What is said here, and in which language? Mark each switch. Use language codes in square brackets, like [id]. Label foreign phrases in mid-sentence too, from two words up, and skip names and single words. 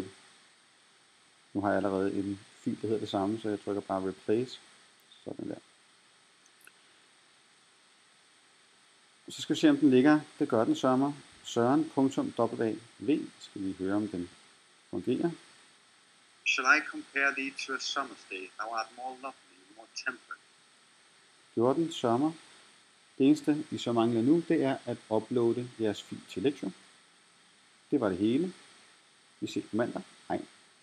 [da] Nu har jeg allerede en fil, der hedder det samme, så jeg trykker bare replace. Sådan der. Så skal vi se, om den ligger. Det gør den sørmer. Søren.wav. Skal vi høre, om den fungerer. [en] Shall I compare thee to a summer's day? Thou art more lovely and more temperate. [da] Gjorde den sørmer. Det eneste, I så mangler nu, det er at uploade jeres fil til Lecture. Det var det hele. Vi ses på mandag. Hej.